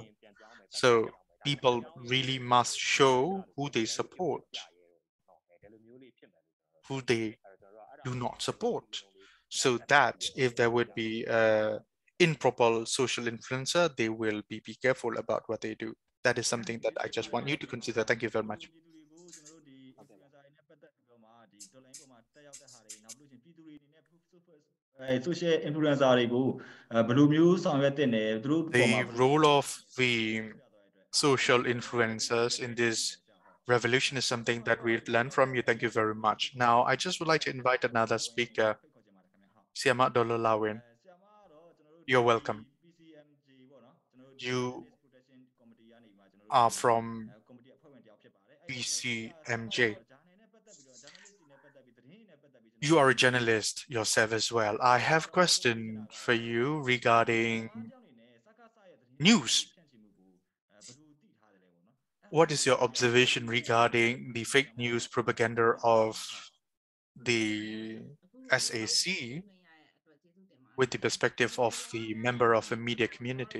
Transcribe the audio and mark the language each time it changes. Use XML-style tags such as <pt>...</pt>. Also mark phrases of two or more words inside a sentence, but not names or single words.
<en>So people really must show who they support, who they do not support, so that if there would be a improper social influencer, they will be careful about what they do. That is something that I just want you to consider. Thank you very much. social influencer</en> <my>တွေကိုဘယ်လိုမျိုးဆောင်ရွက်တင်တယ်သူတို့ပေါ်မှာ</my> <en>The role of the social influencers in this revolution is something that we've learned from you. Thank you very much. Now, I just would like to invite another speaker. Siama Dololawin. You're welcome.</en> <my>PCMJ ပေါ့နော်ကျွန်တော်တို့</my> <en>You</en> <my>Journalist Protection Committee ကနေမှာကျွန်တော်တို့</my> <en>are from</en> <my>ကော်မတီအဖွဲ့ဝင်တယောက်ဖြစ်ပါတယ်အဲ့တော့ကျွန်တော်</my> <en>PCMJ.</en> <my>ဂျာနယ်နဲ့ပတ်သက်ပြီးတော့ journalist တွေနဲ့ပတ်သက်ပြီးသတင်းတွေနဲ့ပတ်သက်ပြီး</my> <en>You are a journalist yourself as well. I have a question for you regarding news. What is your observation regarding the fake news propaganda of the SAC with the perspective of the member of a media community?</en>